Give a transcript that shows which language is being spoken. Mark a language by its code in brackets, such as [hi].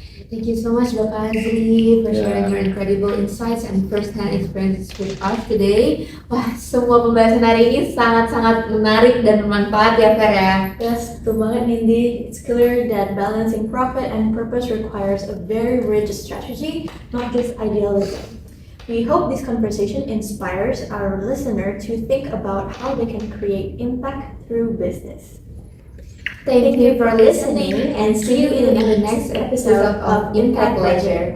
[en] Thank you so much Bapak Azri for sharing your incredible insights and first-hand experiences with us today. [id] Wah, semua pembahasan hari ini sangat-sangat menarik dan bermanfaat ya Fer ya. Yes, betul banget Nindi. [en] It's clear that balancing profit and purpose requires a very rigid strategy, not just idealism. We hope this conversation inspires our listener to think about how they can create impact through business. Thank you for listening and see you in the next episode of Impact Ledger.